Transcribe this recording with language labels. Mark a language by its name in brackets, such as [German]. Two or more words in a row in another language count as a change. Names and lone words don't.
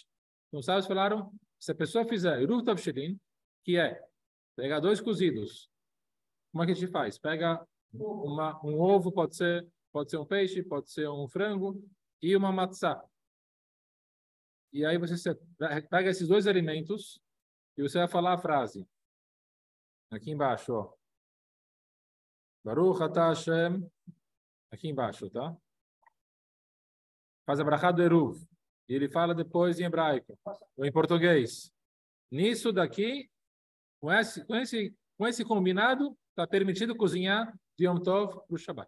[Portuguese] Então, os sábios falaram, se a pessoa fizer Eruv Tavshelin, que é pegar 2 cozidos, como é que a gente faz? Pega um ovo, pode ser um peixe, pode ser um frango, e uma matzá. E aí você pega esses 2 alimentos e você vai falar a frase. Aqui embaixo, ó. [Hebrew] ברוך אתה השם. [Portuguese] Aqui embaixo, tá? Faz a brachá do Eruv. E ele fala depois em hebraico, ou em português. Nisso daqui, com esse combinado, está permitido cozinhar de Yom Tov para o Shabat.